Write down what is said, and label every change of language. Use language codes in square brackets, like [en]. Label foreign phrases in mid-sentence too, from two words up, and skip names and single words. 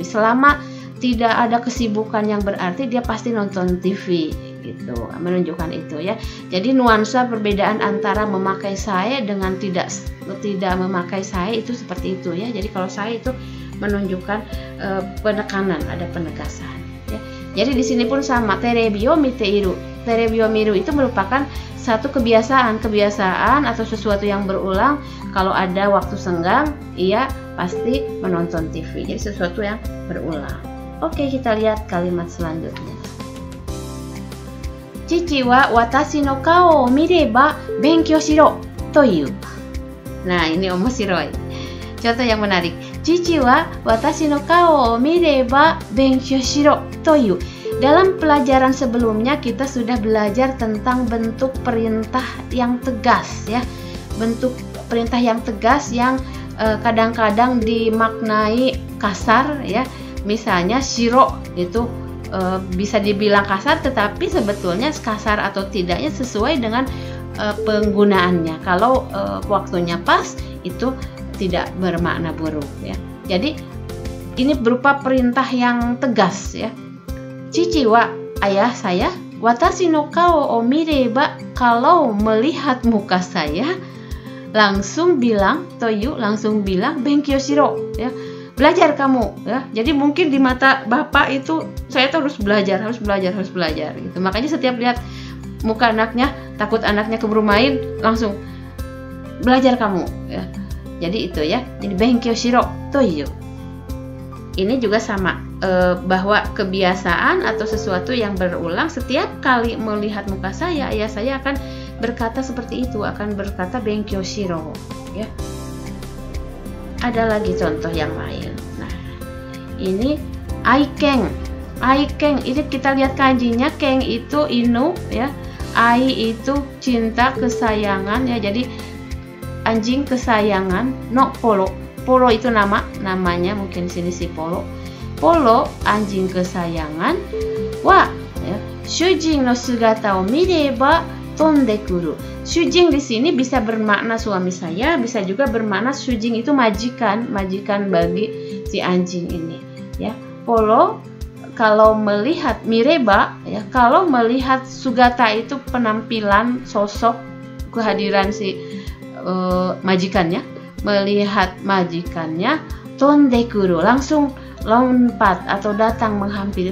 [id] Selama tidak ada kesibukan yang berarti dia pasti nonton TV gitu. Menunjukkan itu ya. Jadi nuansa perbedaan antara memakai sai dengan tidak memakai sai itu seperti itu ya. Jadi kalau sai itu menunjukkan penekanan, ada penegasan ya. Jadi di sini pun sama, [ja] テレビを見ている. テレビを見る [id] itu merupakan satu kebiasaan atau sesuatu yang berulang. Kalau ada waktu senggang, ia pasti menonton TV. Jadi sesuatu yang berulang. Oke, kita lihat kalimat selanjutnya. [ja] 父は私の顔を見れば勉強しろと言う. [id] Nah, ini omoshiroi. Contoh yang menarik. [ja] 父は私の顔を見れば勉強しろと言う. [id] Dalam pelajaran sebelumnya kita sudah belajar tentang bentuk perintah yang tegas ya. Bentuk perintah yang tegas yang kadang-kadang dimaknai kasar ya. Misalnya shiro itu bisa dibilang kasar, tetapi sebetulnya kasar atau tidaknya sesuai dengan penggunaannya. Kalau waktunya pas itu tidak bermakna buruk ya. Jadi ini berupa perintah yang tegas ya. Cici wa, ayah saya, [ja] 私の顔を見れば, [id] kalau melihat muka saya langsung bilang toyu, langsung bilang [ja] 勉強しろ [id] ya. Belajar kamu ya. Jadi mungkin di mata bapak itu saya tuh harus belajar gitu. Makanya setiap lihat muka anaknya, takut anaknya keburu main, langsung belajar kamu ya. Jadi itu ya. Jadi [ja] 勉強しろと言う. [id] Ini juga sama, bahwa kebiasaan atau sesuatu yang berulang, setiap kali melihat muka saya, ayah saya akan berkata seperti itu, akan berkata [ja] 勉強しろ [id] ya. Ada lagi contoh yang lain. Nah, ini aiken. Aiken ini kita lihat kanjinya, ken itu inu ya, ai itu cinta, kesayangan ya. Jadi anjing kesayangan, no polo. Polo itu namanya, mungkin sini si Polo. Polo anjing kesayangan. Wa ya, [ja] 主人の姿を見れば飛んで来る. [id] Shujin di sini bisa bermakna suami saya, bisa juga bermakna shujin itu majikan bagi si anjing ini ya. Polo kalau melihat mireba ya, kalau melihat sugata itu penampilan, sosok, kehadiran si majikannya, melihat majikannya, tondekuru langsung lompat atau datang menghampiri.